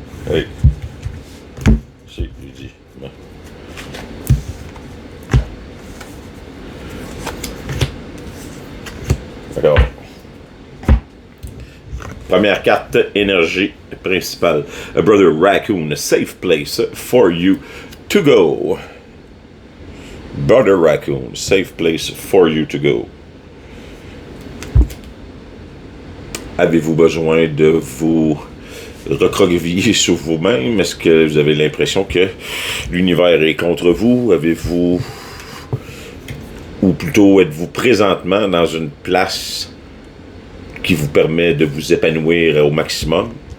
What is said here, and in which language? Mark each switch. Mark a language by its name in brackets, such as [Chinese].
[French] Hey. C'est, j'ai dit. Bon. D'accord. Première carte, énergie principale. [English] A brother raccoon, a safe place for you to go. Brother raccoon, safe place for you to go. [French] Avez-vous besoin de vous recroqueviller sur vous-même? Est-ce que vous avez l'impression que l'univers est contre vous? Avez-vous... Ou plutôt, êtes-vous présentement dans une place qui vous permet de vous épanouir au maximum?